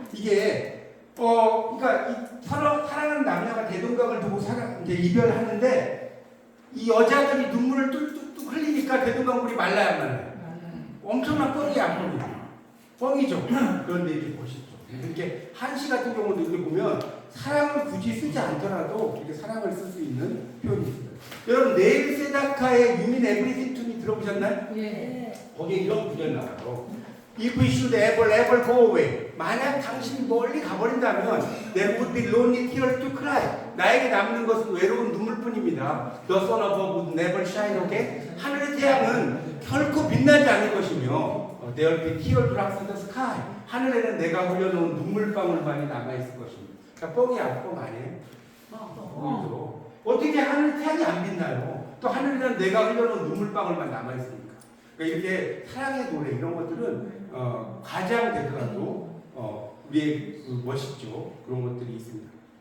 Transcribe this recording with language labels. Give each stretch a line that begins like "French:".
Korean: 이게 그러니까 서로 사랑하는 남녀가 대동강을 두고 이제 이별하는데 이 여자들이 눈물을 뚝뚝뚝 흘리니까 대동강물이 말라야 말라요. 엄청난 뻥이야, 뻥이죠. 그런데 이제 보시죠. 이렇게 한시 같은 경우도 이렇게 보면 사랑을 굳이 쓰지 않더라도 이렇게 사랑을 쓸 수 있는 표현이 있습니다. 여러분 네일 세다카의 You Mean Everything to Me 들어보셨나요? 예. 거기에 이런 구절 나와요.
English: If we should ever go away. 만약 당신이 멀리 가버린다면 there would be lonely tears to cry.
Korean: 나에게 남는 것은 외로운 눈물뿐입니다.
English: The sun above would never shine again. 하늘의 태양은 결코 빛나지 않을 것이며 there will be tear drops in the sky.
Korean: 하늘에는 내가 흘려놓은 눈물방울만이 남아있을 것입니다. 그러니까 뻥이야, 뻥 아니에요? 뻥이죠. 어떻게 하늘 태양이 안 빛나요? 또 하늘에는 내가 흘려놓은 눈물방울만 남아있으니까. 그러니까 이렇게 사랑의 노래 이런 것들은 가장 되더라도 우리의 멋있죠. 그런 것들이 있습니다.